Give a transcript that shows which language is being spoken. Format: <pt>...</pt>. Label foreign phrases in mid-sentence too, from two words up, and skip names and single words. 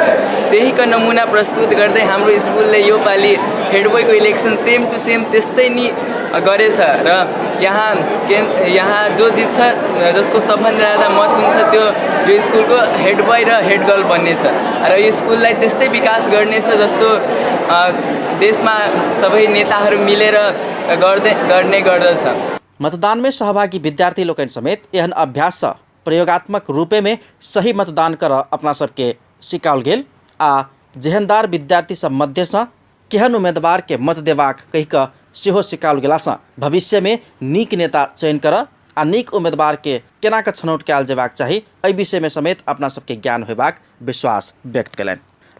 <ne>त्यहीको नमुना प्रस्तुत गर्दै हाम्रो स्कुलले यो पालि</ne> <en>head boy's election same to same</en> <ne>त्यस्तै नि गरेछ र यहाँ जो जित्छ, जसको सबभन्दा ज्यादा मत हुन्छ त्यो यो स्कुलको</ne> <en>head boy</en> <ne>र</ne> <en>head girl</en> <ne>बन्नेछ र यो स्कुललाई त्यस्तै विकास गर्नेछ जस्तो देशमा सबै नेताहरू मिलेर गर्ने गर्दछ।</ne> <mai>मतदान में सहभागी विद्यार्थी लोकन समेत एहन अभ्यास प्रयोगात्मक रूपे में सही मतदान कर अपना सबके सिकाओल गेल आ जेहनदार विद्यार्थी सब मध्य से केहन उम्मीदवार के मत देबाक कहि कऽ सेहो सिकाओल गेला से भविष्य में नीक नेता चयन कर आ नीक उम्मीदवार के केना कऽ छनौट कयल जेबाक चाही एहि विषय में समेत अपना सबके ज्ञान होबाक विश्वास व्यक्त कयलनि।</mai>